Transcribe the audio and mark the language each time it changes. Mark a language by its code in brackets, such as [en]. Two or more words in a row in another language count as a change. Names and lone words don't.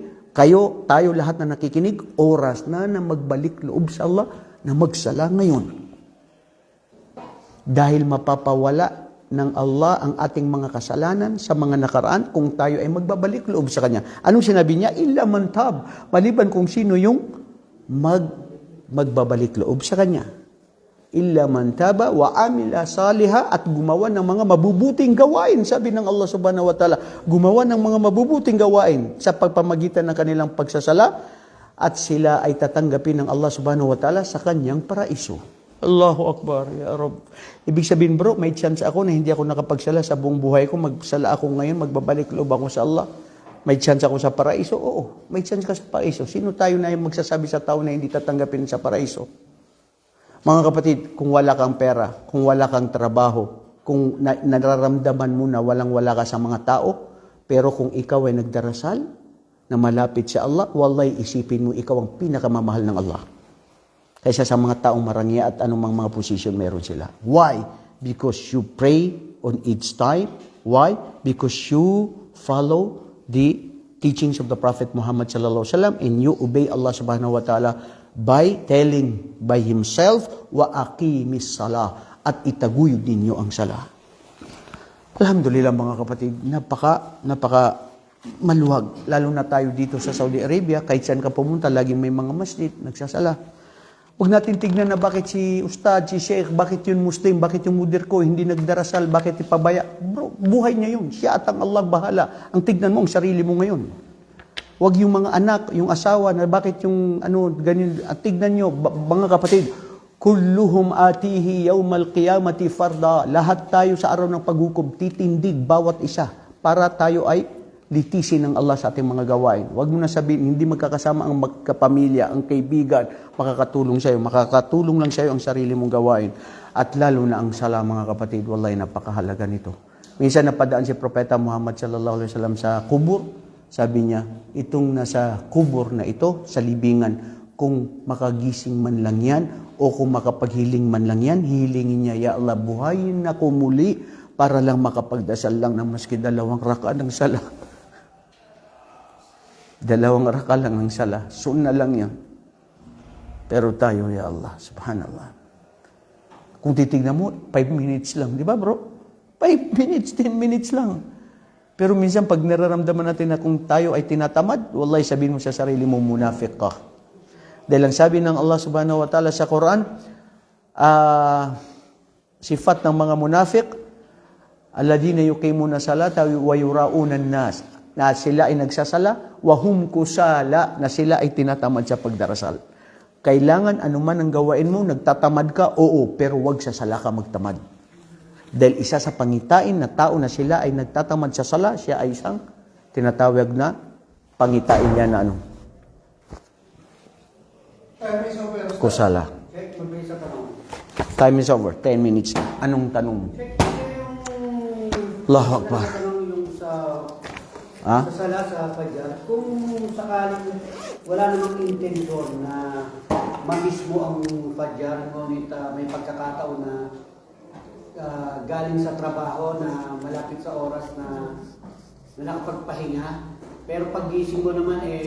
[tl] Tayo lahat na nakikinig, oras na magbalik loob sa Allah na magsala ngayon. Dahil mapapawala ng Allah ang ating mga kasalanan sa mga nakaraan kung tayo ay magbabalik loob sa Kanya. Anong sinabi niya? [ar] إلا من تاب. [tl] Maliban kung sino yung magbabalik loob sa Kanya. [ar] إلا من تاب وعمل صالحا, [tl] at gumawa ng mga mabubuting gawain. Sabi ng Allah [ar] سبحانه وتعالى, [tl] gumawa ng mga mabubuting gawain sa pagpamagitan ng kanilang pagsasala, at sila ay tatanggapin ng Allah [ar] سبحانه وتعالى [tl] sa Kanyang paraiso. [ar] الله أكبر، يا رب. [tl] Ibig sabihin bro, may chance ako na hindi ako nakapagsala sa buong buhay ko. Magsala ako ngayon, magbabalik loob ako sa Allah. May chance ako sa paraiso? Oo, may chance ka sa paraiso. Sino tayo na yung magsasabi sa tao na hindi tatanggapin sa paraiso? Mga kapatid, kung wala kang pera, kung wala kang trabaho, kung nararamdaman mo na walang-wala ka sa mga tao, pero kung ikaw ay nagdarasal na malapit sa Allah, wallahi isipin mo ikaw ang pinakamamahal ng Allah. Kaysa sa mga taong marangya at anumang mga position meron sila. [en] Why? Because you pray on each time. Why? Because you follow the teachings of the Prophet Muhammad [ar] صلى الله عليه وسلم [en] and you obey Allah [ar] سبحانه وتعالى [en] by telling by himself, [ar] وأقيموا الصلاة, [tl] at itaguyod ninyo ang salah. Alhamdulillah mga kapatid, napaka maluwag. Lalo na tayo dito sa Saudi Arabia, kahit saan ka pumunta, laging may mga masjid, nagsasala. Huwag natin tignan na bakit si Ustad, si Sheikh, bakit yun Muslim, bakit yung mudir ko hindi nagdarasal, bakit ipabaya. Bro, buhay niya yun. Siya at ang Allah bahala. Ang tignan mo, ang sarili mo ngayon. Huwag yung mga anak, yung asawa, na bakit yung ganyan. At tignan nyo, mga kapatid, [ar] كلهم آتيه يوم القيامة فردا. [tl] Lahat tayo sa araw ng paghukom, titindig bawat isa para tayo ay litisin ng Allah sa ating mga gawain. Huwag mo na sabihin, hindi magkakasama ang magkapamilya, ang kaibigan, makakatulong sa'yo. Makakatulong lang sa'yo ang sarili mong gawain. At lalo na ang sala, mga kapatid, wallahi napakahalaga nito. Minsan napadaan si Propeta Muhammad [ar] صلى الله عليه وسلم [tl] sa kubur. Sabi niya, itong nasa kubur na ito, sa libingan, kung makagising man lang yan, o kung makapaghiling man lang yan, hilingin niya, [ar] يا الله, [tl] buhayin ako muli, para lang makapagdasal lang ng maski 2 raka ng sala. 2 raka lang ng sala, sunna lang yan. Pero tayo, [ar] يا الله، سبحان الله. [tl] Kung titignan mo, 5 minutes lang, di ba bro? 5 minutes, 10 minutes lang. Pero minsan pag nararamdaman natin na kung tayo ay tinatamad, wallahi sabihin mo sa sarili mo, munafiq ka. Dahil ang sabi ng Allah [ar] سبحانه وتعالى [tl] sa Quran, sifat ng mga munafiq, [ar] الذين يقيمون الصلاة ويراءون الناس, [tl] na sila ay nagsasala, [ar] وهم كسالى, [tl] na sila ay tinatamad sa pagdarasal. Kailangan anuman ang gawain mo, nagtatamad ka, oo, pero wag sa sala ka magtamad. Dahil isa sa pangitain na tao na sila ay nagtatamad sa sala, siya ay isang tinatawag na pangitain niya na kusala. [en] Time is over. 10 minutes na. [tl] Anong tanong? [ar] الله أكبر. [tl] Yung sa sala sa Fajr, kung sakaling wala namang intensyon na ma-miss mo ang Fajr, ngunit may pagkakataon na galing sa trabaho na malapit sa oras na nakapagpahinga, pero paggising mo naman